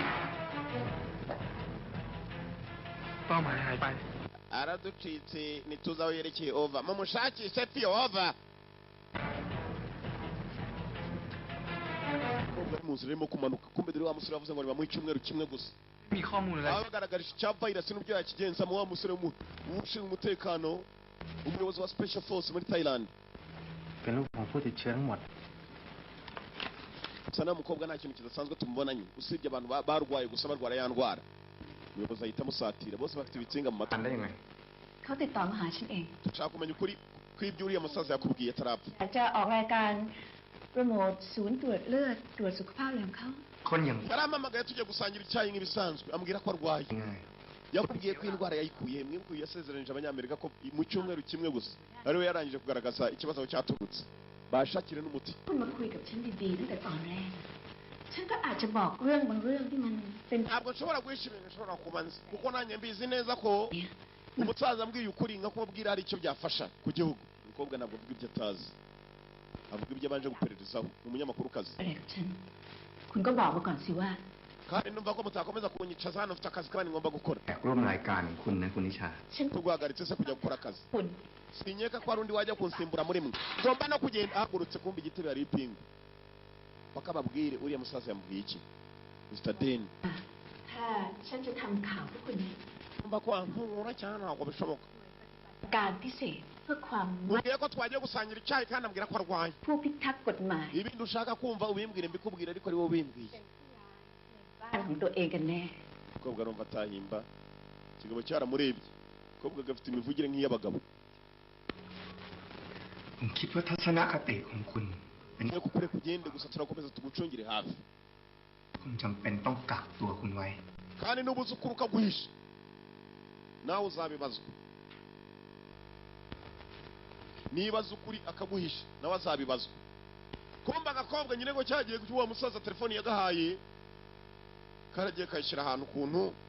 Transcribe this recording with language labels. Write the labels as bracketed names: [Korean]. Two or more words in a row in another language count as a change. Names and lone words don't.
[Thai] เป้าหมายหายไป [Kinyarwanda] araducitse ntituzi aho yerekeye ova mumushakishe piyo ova umukobwa ari mu nzira arimo kumanuka kumbe dore wa musore wavuze ngo nibamuhe icyumweru kimwe gusa [Thai] มีข้อมูลอะไร [Kinyarwanda] baba bagaragarije icya virus n'uburyo yakigenzamo wa musore ushinzwe umutekano umuyobozi wa [English] special force [Kinyarwanda] muri Thailand [Thai] เป็นลูกของผู้ติดเชื้อทั้งหมด [Kinyarwanda] gusa nta mukobwa nta kintu kidasanzwe tumubonanye usibye abantu barwaye gusa barwara ya ndwara umuyobozi ahita amusatira bose bafite ibitsinga mu matwi [Thai] ได้ยังไง เขาติดต่อมาหาฉันเอง [Kinyarwanda] dushaka kumenya ukuri kw'ibyo uriya musaza yakubwiye atarapfa [Thai] อยากจะออกรายการโปรโมทศูนย์ตรวจเลือดตรวจสุขภาพอะไรของเขา คนอย่าง [Kinyarwanda] yarampamagaye tujya gusangira icyayi nk'ibisanzwe ambwira ko arwaye [Thai] ยังไง [Kinyarwanda] yakubwiye ko indwara yayikuye mwibuke yasezeranije abanyamerika ko mu cyumweru kimwe gusa ariwe yarangije kugaragaza ikibazo cyaturutse bashakire n'umuti [Thai] คุณมาคุยกับฉันดีๆตั้งแต่ตอนแรก ฉันก็อาจจะบอกเรื่องบางเรื่องที่มันเป็น [Kinyarwanda] ntabwo nshobora guhisha ibintu nshobora kuba nzi kuko nanjye mbizi neza ko umusaza ambwiye ukuri nka kumubwira hari icyo byafasha ku gihugu umukobwa ntabwo avuga ibyo atazi avuga ibyo abanje gupererezaho ni umunyamakurukazi [Thai] อะไรกับฉัน คุณก็บอกมาก่อนสิว่า [Kinyarwanda] kandi numva ko mutakomeza kunyicaza hano mfite akazi kandi ngomba gukora [Thai] แขกร่วมรายการของคุณนะคุณนิชา ฉัน [Kinyarwanda] tuguhagaritse se kujya gukora akazi [Thai] คุณ [Kinyarwanda] sinyeka ko hari undi wajya kunsimbura muri mwe ngomba no kugenda ahagurutse kumva igitebe hari ipingu bakababwire uriya musaza yamubwiye iki Mr. Den [Thai] ถ้าฉันจะทำข่าวเพื่อคุณ [Kinyarwanda] numva ko wankura cyane ntabwo bishoboka [Thai] การพิเศษเพื่อความ [Kinyarwanda] mubwiye ko twagiye gusangira icyayi kandi ambwira ko arwaye [Thai] ผู้พิทักษ์กฎหมาย [Kinyarwanda] ibindi ushaka kumva ubimbwire mbikubwire ariko ari wowe ubimbwiye [Thai] บ้านของตัวเองกันแน่ [Kinyarwanda] umukobwa arumva atahimba ikigabo cyaramurebye umukobwa gafite imivugire nk'iy'abagabo [Thai] ผมคิดว่าทัศนคติของคุณเป็น [Kinyarwanda] niyo kukure kugende gusa turakomeza tugucungire hafi [Thai] คุณจำเป็นต้องกักตัวคุณไว้ [Kinyarwanda] kandi nubuze ukuri ukaguhisha nawe uzabibazwa nibaza ukuri akaguhisha nawe azabibazwa kumba agakobwa nyine ngo cyagiye uwo musaza telefoni yagahaye karagiye kayishyira ahantu kuntu